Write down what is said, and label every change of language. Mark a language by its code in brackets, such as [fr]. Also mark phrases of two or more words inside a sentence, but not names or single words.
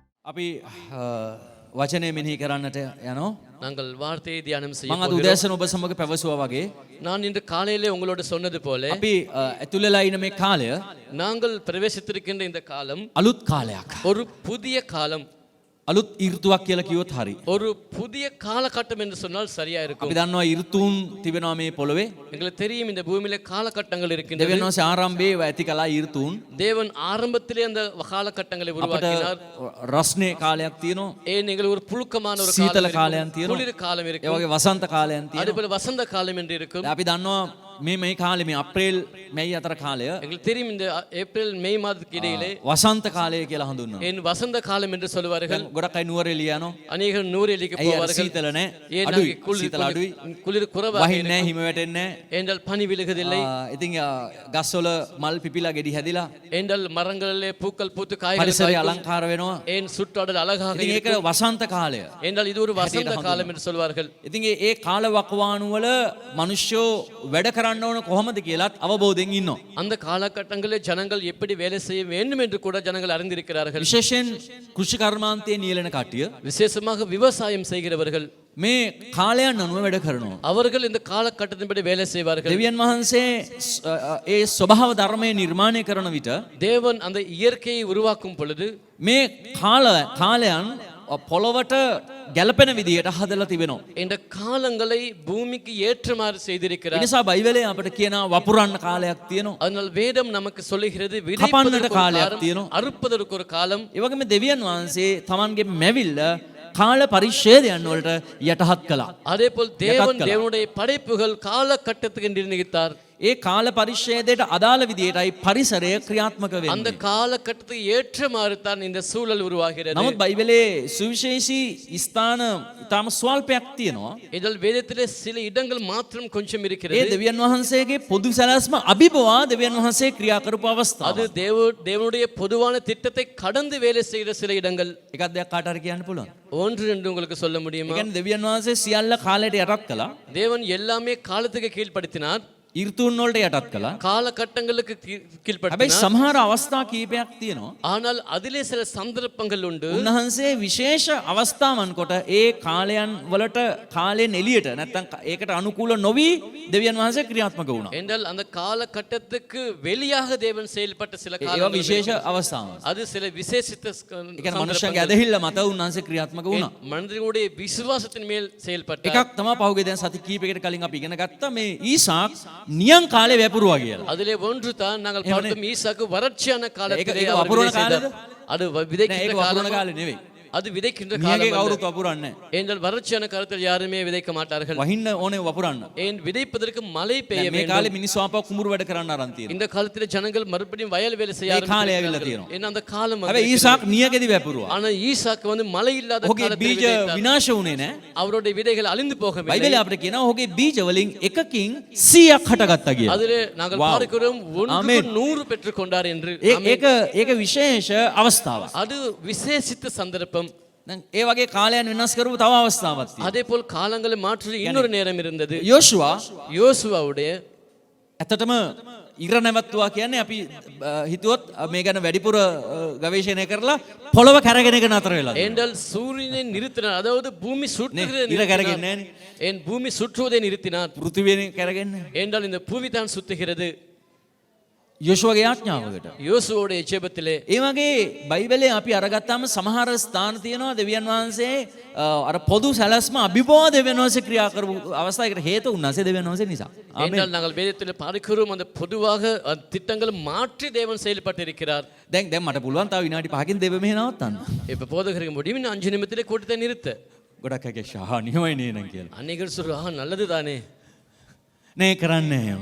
[si] අපි වචනය මෙනෙහි කරන්නට යනවා. [ta] நாங்கள் வார்த்தையை தியானம் செய்ய [si] මම අද උදෑසන ඔබ සමග පැවසුවා වගේ [ta] நான் இன்று காலையிலே உங்களோடு சொன்னது போல [si] අපි ඇතුල් වෙලා ඉන්න මේ කාලය [ta] நாங்கள் பிரவேசித்திருக்கின்ற இந்த காலம் [si] අලුත් කාලයක්. [ta] ஒரு புதிய காலம், [si] අලුත් ඍතුවක් කියලා කිව්වොත් හරි. [ta] ஒரு புதிய காலகட்டம் என்று சொன்னால் சரியா [si] අපි [ta] இருக்கும். [si] දන්නවා ඍතුන් තිබෙනවා මේ පොළවේ. [ta] எங்களுக்கு தெரியும் இந்த பூமியிலே காலகட்டங்கள் இருக்கின்றன. [si] දෙවියන් වහන්සේ ආරම්භයේ ඇති කළා ඍතුන්. [ta] தேவன் ஆரம்பத்திலே அந்த காலகட்டங்களை [si] අපට [ta] உருவாக்கினார். [si] රස්නේ කාලයක් තියෙනවා. [ta] ஏன் எங்களுக்கு ஒரு புழுக்கமான ஒரு [si] සීතල [ta] காலம் [si] කාලයක් [ta] இருக்கும், [si] තියෙනවා. [ta] குளிர் காலம் [si] ඒ [ta] இருக்கும், [si] වගේ වසන්ත කාලයක් [ta] அதே [si] තියෙනවා. [ta] போல வசந்த காலம் என்று இருக்கும். [si] අපි දන්නවා මේ කාලේ මේ අප්‍රේල් මැයි අතර කාලය [ta] எங்களுக்கு தெரியும் இந்த ஏப்ரல் மே மாதத்துக்கு இடையிலே [si] වසන්ත කාලය කියලා හඳුන්වනවා. [ta] ஏன் வசந்த காலம் என்று சொல்லுவார்கள். [si] ගොඩක් අය නුවරඑළිය යනවා. [ta] அநேகர் நூறெலிக்கு [si] ඇයි අර [ta] போவார்கள். [si] සීතල නැහැ. [ta] ஏன் [si] අඩුයි. [ta] அங்கே [si] සීතල අඩුයි. [ta] குளிர் குறைவாக [si] වහින්නේ නැහැ, [ta] இருக்கும். [si] හිම වැටෙන්නේ නැහැ. [ta] ஏனென்றால் பனி விழுகுதில்லை. [si] ඉතින් ගස්වල මල් පිපිලා ගෙඩි හැදිලා [ta] ஏனென்றால் மரங்களிலே பூக்கள் பூத்து காய்கள் [si] පරිසරය [ta] காய்க்கும். [si] අලංකාර වෙනවා. [ta] ஏன் சுற்றாடல் அழகாக [si] ඉතින් ඒක [ta] இருக்கும். [si] වසන්ත කාලය. [ta] ஏனென்றால் இது ஒரு வசந்த காலம் என்று சொல்வார்கள். [si] ඉතින් ඒ කාල වකවානු වල මිනිස්සු වැඩ කරන්න ඕන කොහොමද කියලාත් අවබෝධයෙන් ඉන්නවා. [ta] அந்த காலகட்டங்களில் ஜனங்கள் எப்படி வேலை செய்ய வேண்டும் என்று கூட ஜனங்கள் அறிந்திருக்கிறார்கள். [si] විශේෂයෙන් කෘෂි කර්මාන්තයේ නියැලෙන කට්ටිය [ta] விசேஷமாக விவசாயம் செய்கிறவர்கள் [si] මේ කාලයන් අනුව වැඩ කරනවා. [ta] அவர்கள் இந்த காலகட்டத்தின்படி வேலை செய்வார்கள். [si] දෙවියන් වහන්සේ ඒ ස්වභාව ධර්මයේ නිර්මාණය කරන විට [ta] தேவன் அந்த இயற்கையை உருவாக்கும் பொழுது [si] මේ කාලයන් පොළොවට ගැලපෙන විදියට හදලා තිබෙනවා. [ta] இந்த காலங்களை பூமிக்கு ஏற்றமாறு [si] ඒ [ta] செய்திருக்கிறார். [si] නිසා බයිබලයේ අපිට කියනවා වපුරන්න කාලයක් තියෙනවා. [ta] அதனால் வேதம் நமக்கு சொல்லுகிறது [si] කපන්නට [ta] விதைப்பதற்கு ஒரு [si] කාලයක් [ta] காலம், [si] තියෙනවා. [ta] அறுப்பதற்கு ஒரு காலம். [si] ඒ වගේම දෙවියන් වහන්සේ තමන්ගේ මැවිල්ල කාල පරිච්ඡේදයන් වලට යටහත් කළා. [ta] அதே போல் தேவன் [si] යටත් කළා. [ta] தேவனுடைய படைப்புகள் காலகட்டத்துக்கு நிர்ணயித்தார். [si] ඒ කාල පරිච්ඡේදයට අදාළ විදියටයි පරිසරය ක්‍රියාත්මක [ta] அந்த [si] වෙන්නේ. [ta] காலகட்டத்துக்கு ஏற்றமாறு தான் இந்த சூழல் உருவாகிறது. [si] නමුත් බයිබලයේ සුවිශේෂී ස්ථාන ඊටම ස්වල්පයක් තියෙනවා. [ta] இதில் வேதத்திலே சில இடங்கள் மாத்திரம் கொஞ்சம் [si] ඒ [ta] இருக்கிறது. [si] දෙවියන් වහන්සේගේ පොදු සැලැස්ම අභිබවා දෙවියන් වහන්සේ ක්‍රියා කරපු අවස්ථාව. [ta] அது தேவனுடைய பொதுவான திட்டத்தை கடந்து வேலை செய்கிற சில இடங்கள். [si] එකක් දෙයක් කාට හරි කියන්න පුළුවන්. [ta] ஒன்று என்று உங்களுக்கு சொல்ல [si] ඒ [ta] முடியுமா? [si] කියන්නේ දෙවියන් වහන්සේ සියල්ල කාලයට යටත් කළා. [ta] தேவன் எல்லாமே காலத்துக்கு கீழ்ப்படுத்தினார், [si] ඍතුන් වලට යටත් කළා. [ta] காலகட்டங்களுக்கு [si] හැබැයි [ta] கீழ்ப்படுத்தினார். [si] සමහර අවස්ථා කීපයක් තියෙනවා. [ta] ஆனால் அதிலே சில சந்தர்ப்பங்கள் உண்டு. [si] උන්වහන්සේ විශේෂ අවස්ථාවන් කොට ඒ කාලයන් වලට කාලෙන් එළියට නැත්නම් ඒකට අනුකූල නොවි දෙවියන් වහන්සේ ක්‍රියාත්මක වුණා. [ta] என்றால் அந்த காலகட்டத்துக்கு வெளியாக தேவன் செயல்பட்ட சில [si] ඒවා [ta] காலங்கள் [si] විශේෂ [ta] இருக்கு. [si] අවස්ථාවන්. [ta] அது சில விசேஷித்த [si] ඒ කියන්නේ මනුෂ්‍යයන්ගේ [ta] சந்தர்ப்பங்கள். [si] ඇදහිල්ල මත උන්වහන්සේ ක්‍රියාත්මක වුණා. [ta] மனிதனுடைய விசுவாசத்தின் மேல் செயல்பட்டார். [si] එකක් තමයි පහුගිය දැන් සති කීපයකට කලින් අපි ඉගෙන ගත්තා මේ ඊසාක් නියං කාලේ වැපුරුවා කියලා. [ta] அதிலே ஒன்று தான் நாங்கள் பார்த்தோம், ஈசாக்கு வறட்சியான காலத்திலே [si] ඒක [ta] அவர் [si] වපුරන [ta] விதை செய்தார். [si] කාලෙද? [ta] அது [si] නෑ [ta] விதைக்கின்ற [si] ඒක වපුරන [ta] காலம், [si] කාලේ නෙවෙයි. [ta] அது விதைக்கின்ற [si] නියගේ [ta] காலம் அல்ல. [si] කවුරුත් වපුරන්නේ නැහැ. [ta] ஏனென்றால் வறட்சியான காலத்தில் யாருமே விதைக்க மாட்டார்கள். [si] වහින්න ඕනේ වපුරන්න. [ta] ஏன் விதைப்பதற்கு மழை பெய்ய [si] මේ [ta] வேண்டும். [si] කාලේ මිනිස්සු ආපහු කුඹුරු වැඩ කරන්න ආරම්භ තියෙනවා. [ta] இந்த காலத்தில் ஜனங்கள் மறுபடியும் வயல் வேலை செய்ய [si] ඒ කාලය ඇවිල්ලා [ta] ஆரம்பிக்கிறார்கள். [si] තියෙනවා. [ta] ஏன்னா அந்த காலம் [si] හැබැයි ඊසාක් නියගෙදි වැපුරුවා. [ta] ஆனா ஈசாக்கு வந்து மழை இல்லாத [si] ඔහුගේ [ta] காலத்தில் [si] බීජ [ta] விதைத்தார். [si] විනාශ වුණේ නැහැ. [ta] அவருடைய விதைகள் அழிந்து போகவில்லை. [si] බයිබලයේ අපිට කියනවා ඔහුගේ බීජ වලින් එකකින් 100ක් හටගත්තා කියලා. [ta] அதிலே நாங்கள் Wow. பார்க்கிறோம், Amen. 100 பெற்றுக் கொண்டார் என்று. [si] ඒක විශේෂ අවස්ථාවක්. [ta] அது விசேஷித்த சந்தர்ப்பம். [si] දැන් ඒ වගේ කාලයන් වෙනස් කරපු තව අවස්ථාවක් තියෙනවා. [ta] அதே போல் காலங்களை மாற்று இன்னொரு நேரம் இருந்தது. [si] යෝෂුවා [ta] யோசுவாவுடைய [si] ඇත්තටම ඉර නැවතුවා කියන්නේ අපි හිතුවොත් මේ ගැන වැඩිපුර ගවේෂණය කරලා පොළව කැරගෙන එක නතර වෙලා. [ta] என்றால் சூரியனை நிறுத்தினார், அதாவது பூமி சுற்றுகிறதை [si] ඉර කැරගෙන්නේ [ta] நிறுத்தினார். [si] නැහනේ. [ta] ஏன் பூமி சுற்றுவதை நிறுத்தினார்? [si] පෘථිවියනේ කැරගෙන්නේ. [ta] என்றால் இந்த பூமி தான் சுத்துகிறது. [si] යෝෂුවගේ ආඥාවකට. [ta] யோசுவோடைய ஜெபத்திலே [si] ඒ වගේ බයිබලයේ අපි අරගත්තාම සමහර ස්ථාන තියෙනවා දෙවියන් වහන්සේ අර පොදු සැලැස්ම අභිභව දෙවියන් වහන්සේ ක්‍රියා කරපු අවස්ථාවකට හේතු උන්වහන්සේ දෙවියන් වහන්සේ නිසා. ආමේන්. [ta] என்றால் நாங்கள் வேதத்தில் பார்க்கிறோம், அந்த பொதுவாக அந்த திட்டங்களை மாற்றி தேவன் செயல்பட்டிருக்கிறார். [si] දැන් මට පුළුවන් තව විනාඩි 5කින් දෙව මෙහෙ නවත්තන්න. [ta] இப்ப போதகருக்கு முடியும், இன்னும் 5 நிமிடத்திலே கூட்டத்தை நிறுத்த. [si] ගොඩක් අය ෂහා නියමයි නේ නං කියලා. [ta] அநேகர் சொல்றாங்க, நல்லது தானே, [si] නේ කරන්නේ එහෙම.